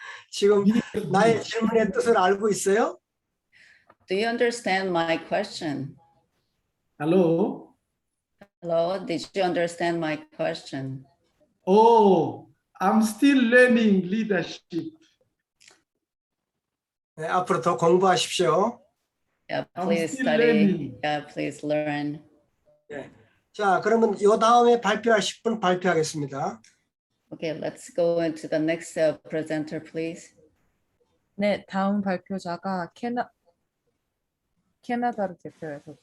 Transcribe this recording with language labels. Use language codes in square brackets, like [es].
[ko] 지금 나의 질문의 뜻을 알고 있어요? [en] Do you understand my question? Hello? Hello, did you understand my question? Oh, I'm still learning leadership. [ko] 네, 앞으로 더 공부하십시오. [en] Yeah, please study. Yeah, please learn. [ko] 네. 자, 그러면 이 다음에 발표하실 분 발표하겠습니다. [en] Okay, let's go into the next presenter, please. [ko] 네, 다음 발표자가 캐나다를 대표해서